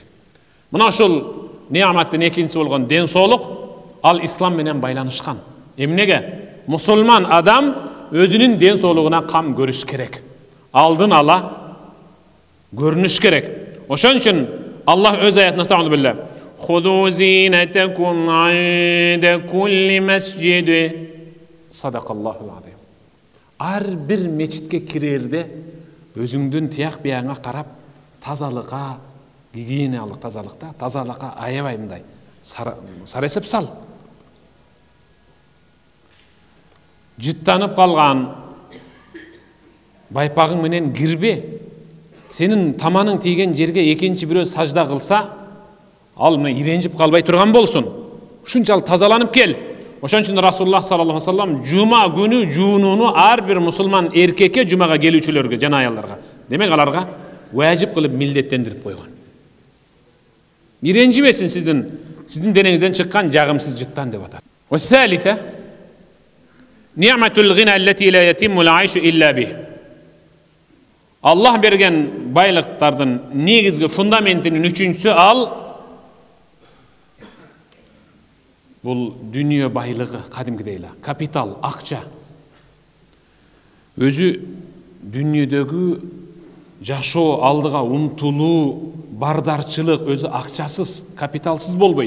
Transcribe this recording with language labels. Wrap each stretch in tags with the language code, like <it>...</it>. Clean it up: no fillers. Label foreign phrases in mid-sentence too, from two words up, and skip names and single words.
<ky>Мына ошол неаматтын экинчиси болгон ден соолук, ал ислам менен байланышкан. Эмнеге? Мусулман адам өзүнүн ден соолугуна кам көрүш керек. Алдын ала көрүнүш керек. Ошон үчүн Аллах өз аятында стағуду билlah.</ky> <ar>خذوا زينتكم عند كل مسجد. صدق الله العظيم.</ar> <ky>Ар бир мечитке кирерде өзүңдүн тияк бияңа карап, тазалыкка, гигиеналык тазалыкта, тазалыкка аябай мындай саресеп сал. Жыттанып калган байпагың менен кирбе. Сенин таманың тийген жерге экинчи бирөө сажда кылса, ал мына иренжип калбай турган болсун. Ушунчалык тазаланып кел. Ошон үчүн Расулуллах</ky> <ar>صلى الله عليه وسلم</ar> <ky>жума күнү жуунууну ар бир мусулман эркекке, жумага келүүчүлөргө, жана аялдарга, демек аларга важип кылып милдеттендирип койгон. Иренжибесин сиздин денеңизден чыккан жагымсыз жыттан деп атат.</ky> <ar>والثالثة نعمة الغنى التي لا يتم العيش إلا به.</ar> <ky>Аллах берген байлыктардын негизги фундаментинин үчүнчүсү ал бул дүнүйө байлыгы, кадимкидей эле, капитал, акча. Өзү дүнүйөдөгү жашоо, алдыга умтулуу, бардарчылык өзү акчасыз, капиталсыз болбойт.</ky>